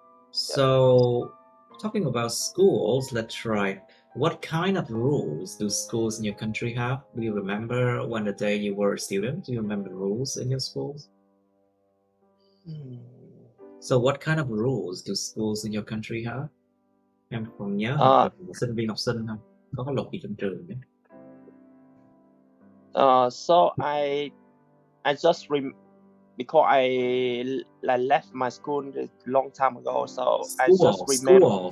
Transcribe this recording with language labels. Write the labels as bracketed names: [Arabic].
[English] So, talking about schools, let's try. What kind of rules do schools in your country have? Do you remember when the day you were a student? Do you remember the rules in your schools? So what kind of rules do schools in your country have? [Vietnamese] Em còn nhớ sinh viên học sinh không? Có cái luật gì trong trường nhé? [English] So I just because I left my school a long time ago, so I just remember